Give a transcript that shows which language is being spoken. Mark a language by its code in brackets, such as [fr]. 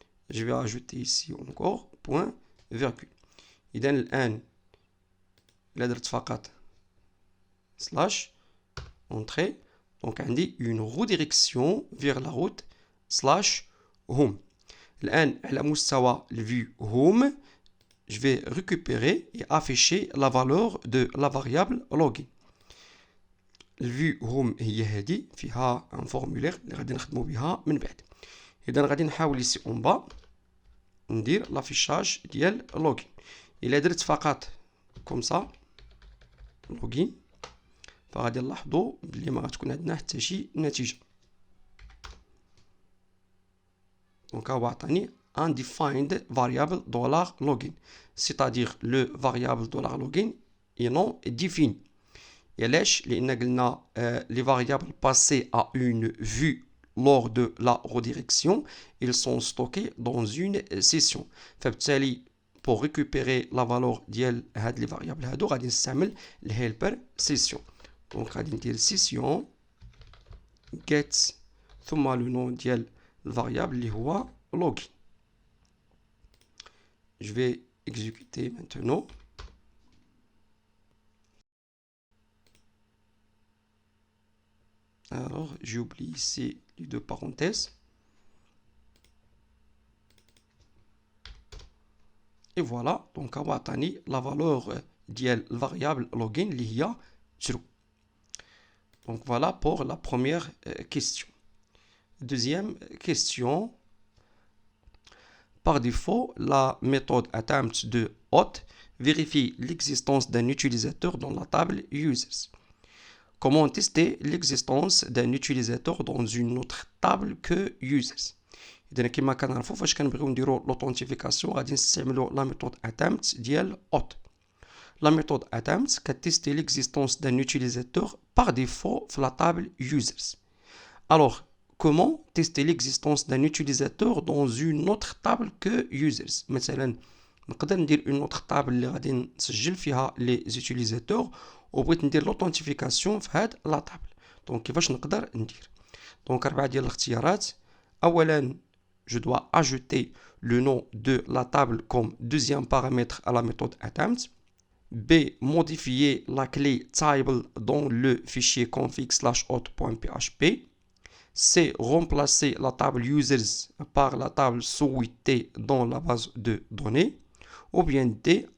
[fr] je vais ajouter ici encore point virgule. [ar] إذا الآن إلا درت فقط [fr] slash entrée donc [ar] عندي [fr] une redirection vers la route slash home. [ar] الآن على مستوى الفيو [fr] home je vais récupérer et afficher la valeur de la variable login. [ar] الفيو home هي هذه فيها ان فورمولير اللي غادي نخدموا بها من بعد. اذا غادي نحاول [fr] ici en bas [ar] ندير لافيشاج ديال login. الا درت فقط كوم سا login فغادي نلاحظوا بلي ما غتكون عندنا حتى شي نتيجه. [fr] donc [ar] هو عطاني [en] undefined variable [fr] $login، c'est-à-dire le variable $login est non défini. [ar] علاش؟ لان قلنا [fr] les variables passées à une vue lors de la redirection ils sont stockés dans une session. [ar] فبالتالي [fr] pour récupérer la valeur [ar] ديال هاد [fr] les variables [ar] هادو غادي نستعمل الهيلبر session. donc غادي ندير session get ثم [fr] le nom [ar] ديال الفاريابل اللي هو login. [fr] je vais exécuter maintenant. Alors, j'ai oublié ici les deux parenthèses. Et voilà, donc on va obtenir la valeur de la variable login qui est true. Donc voilà pour la première question. Deuxième question. Par défaut, la méthode attempt de hot vérifie l'existence d'un utilisateur dans la table users. Comment tester l'existence d'un utilisateur dans une autre table que users? [ar] إذا كما كنعرفوا فاش كنبغيو نديرو لوثنتيفيكاسيون غادي نستعملو لا ميثود attempt ديال hot. [fr] La méthode attempt كتستي l'existence d'un utilisateur par défaut في la table users. Alors, comment tester l'existence d'un utilisateur dans une autre table que users? [ar] مثلا نقدر ندير [fr] une autre table [ar] اللي غادي نسجل فيها [fr] les utilisateurs [ar] وبغيت ندير لوثنتيفيكاسيون في هاد لا تابل. دونك كيفاش نقدر ندير؟ دونك 4 ديال الاختيارات. [fr] اولا je dois ajouter le nom de la table comme deuxième paramètre à la méthode attempt. B. Modifier la clé table dans le fichier config/hot.php. C. Remplacer la table users par la table souhaitée dans la base de données. Ou bien D.